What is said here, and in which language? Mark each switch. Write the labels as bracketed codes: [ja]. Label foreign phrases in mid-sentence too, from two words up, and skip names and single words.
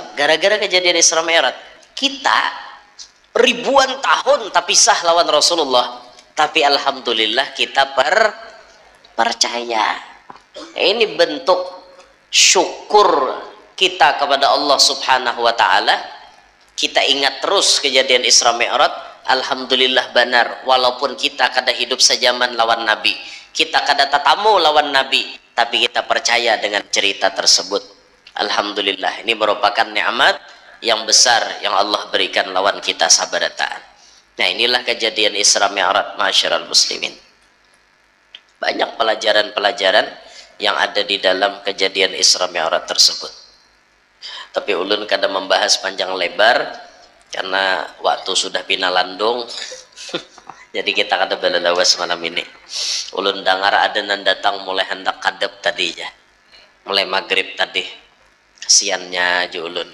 [id] Gara-gara kejadian Isra Mi'raj. Kita ribuan tahun tapi sah lawan Rasulullah. Tapi alhamdulillah kita percaya. Ini bentuk syukur kita kepada Allah [ar] سبحانه وتعالى. [id] Kita ingat terus kejadian Isra Mi'raj. Alhamdulillah benar, walaupun kita kada hidup sejaman lawan Nabi, kita kada tatamu lawan Nabi, tapi kita percaya dengan cerita tersebut. Alhamdulillah, ini merupakan nikmat yang besar yang Allah berikan lawan kita sabarataan. Nah, inilah kejadian Isra Mi'raj, [ar] معاشر المسلمين. [id] Banyak pelajaran-pelajaran yang ada di dalam kejadian Isra Mi'raj tersebut. Tapi ulun kada membahas panjang lebar karena waktu sudah pinalandung. [bjn] Jadi kita kada belalawas malam ini. Ulun dengar ada nan datang mulai hendak kadep tadi ya. Mulai maghrib tadi. Kasiannya aja ulun.